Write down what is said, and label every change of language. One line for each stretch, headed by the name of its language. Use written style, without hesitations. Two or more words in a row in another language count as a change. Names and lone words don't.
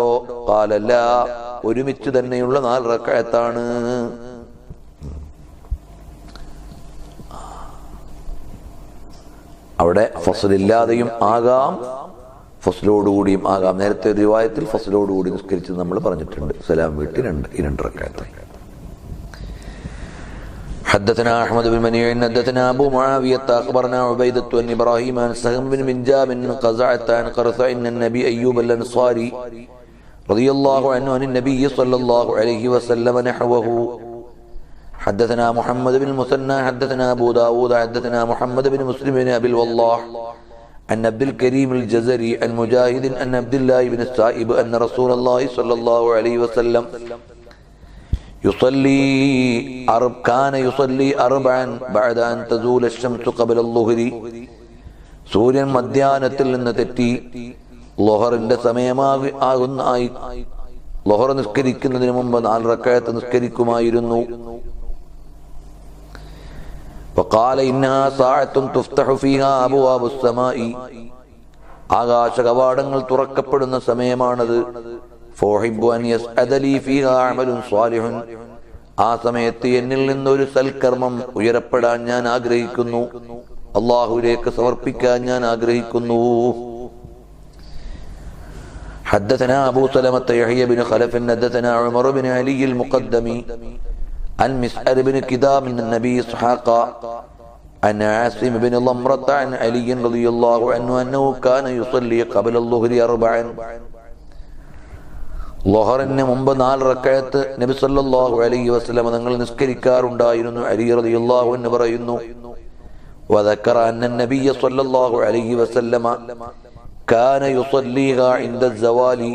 Arabic: قال لا,
Malayalam: ഒരുമിച്ച് തന്നെയുള്ള 4 റകഅത്താണ്. അവിടെ ഫസ്ലില്ലാതെയും ആകാം, ഫസ്ലോടുകൂടിയും ആകാം. നേരത്തെ റിവായത്തിൽ ഫസ്ലോടുകൂടി നിസ്കരിച്ചത് നമ്മൾ പറഞ്ഞിട്ടുണ്ട്. സലാം വീട്ടി 2 റകഅത്ത്.
Arabic: حدثنا أحمد بن منيع حدثنا أبو معاوية أخبرنا عبيدة بن إبراهيم عن سهم بن منجاب عن قزعة عن قرثع أن النبي أيوب الأنصاري رضي الله عنه عن النبي صلى الله عليه وسلم نحوه. حدثنا محمد بن المثنى حدثنا أبو داود حدثنا محمد بن مسلم بن أبي الوضاح عن عبد الكريم الجزري عن مجاهد أن عبد الله بن السائب أن رسول الله صلى الله عليه وسلم كان يصلي 4 بعد أن تزول الشمس قبل الظهر.
Malayalam: സൂര്യൻ മധ്യാഹ്നത്തിൽ നിന്ന് തെറ്റി ളുഹറിന്റെ സമയമാകുന്നായി ളുഹർ നിസ്കരിക്കുന്നതിന് മുമ്പ് 4 റകഅത്ത് നിസ്കരിക്കുമായിരുന്നു.
Arabic: وقال إنها ساعة تفتح فيها أبواب السماء,
Malayalam: ആകാശ കവാടങ്ങൾ തുറക്കപ്പെടുന്ന സമയമാണത്.
Arabic: فأحب أن يسعد لي فيها عمل صالح,
Malayalam: ആ സമയത്ത് എന്നിൽ നിന്നൊരു സൽക്കർമ്മം ഉയരപ്പെടാൻ ഞാൻ ആഗ്രഹിക്കുന്നു, അല്ലാഹുവിലേക്ക് സമർപ്പിക്കാൻ ഞാൻ ആഗ്രഹിക്കുന്നു.
Arabic: حدثنا أبو سلمة يحيى بن خلف حدثنا عمر بن علي المقدمي عن مسعر بن كدام من النبي إسحاق عن عاصم بن ضمرة عن علي رضي الله عنه أنه كان يصلي قبل الظهر 4.
Malayalam: ളുഹറിന് മുമ്പ് 4 റകഅത്ത് നബി
Arabic: صلى الله عليه وسلم
Malayalam: തങ്ങൾ നിസ്കരിക്കാറുണ്ടായിരുന്നു.
Arabic: علي رضي الله عنه പറയുന്നു, وذكر أن النبي صلى الله عليه وسلم كان يصليها عند الزوال.